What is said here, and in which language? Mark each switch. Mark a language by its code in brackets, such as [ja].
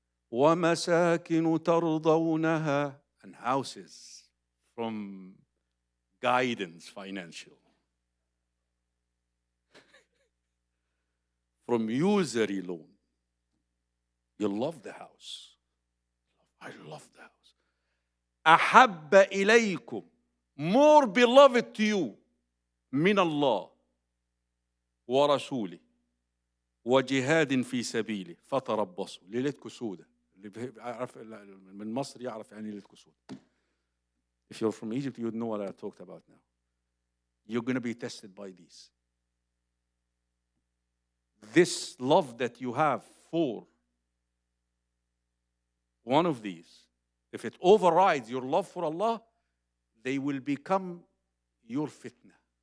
[ar] ومساكن ترضونها, [en] and houses from guidance financial, from usury loan. You love the house. I love the house. [ar] أحب إليكم, [en] more beloved to you, [ar] من الله ورسوله وجهاد في سبيله فتربصوا. ليلتكم سودة. اللي بيعرف من مصر يعرف يعني ليلتكم سودة. [en] If you're from Egypt, you would know what I talked about now. You're going to be tested by these. This love that you have for one of these, if it overrides your love for Allah, they will become your fitna.